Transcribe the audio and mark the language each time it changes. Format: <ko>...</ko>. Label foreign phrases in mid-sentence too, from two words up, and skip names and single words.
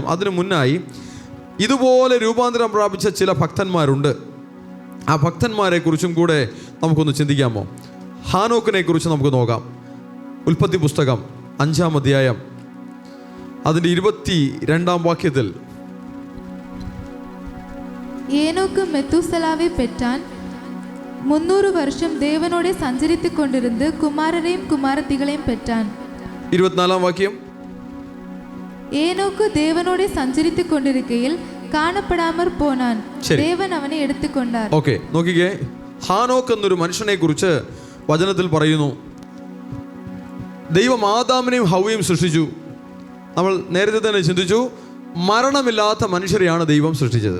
<ml>അതിനു മുന്നായി ഇതുപോലെ രൂപാന്തരം പ്രാപിച്ച ചില ഭക്തന്മാരുണ്ട്. ആ ഭക്തന്മാരെ കുറിച്ചും കൂടെ നമുക്കൊന്ന് ചിന്തിക്കാമോ? ഹാനോക്കിനെ കുറിച്ച് നമുക്ക് നോക്കാം. ഉൽപ്പത്തി പുസ്തകം 5-ാം അധ്യായം അതിൻ്റെ 22-ാം വാക്യത്തിൽ,</ml> <ta>ஏனோக்கு மெத்துசலாவை பெற்றான். 300 வருஷம் தேவனோடே சஞ்சரித்து கொண்டிருந்து குமாரரையும் குமாரத்திகளையும் பெற்றான்.</ta> <ml>24-ാം വാക്യം,</ml> <ta>ஏனோக்கு தேவனோடே சஞ்சரித்து கொண்டிருக்கையில் காணப்படாமற் போனான், தேவன் அவனை எடுத்துக்கொண்டார்.</ta> <ml>ഓക്കെ, നോക്കിക്കേ, ഹാനോക്ക് എന്നൊരു മനുഷ്യനെ കുറിച്ച് വചനത്തിൽ പറയുന്നു. ദൈവം ആദാമിനെയും ഹവ്വയും സൃഷ്ടിച്ചു. നമ്മൾ നേരത്തെ തന്നെ ചിന്തിച്ചു, മരണമില്ലാത്ത മനുഷ്യരെയാണ് ദൈവം സൃഷ്ടിച്ചത്.</ml>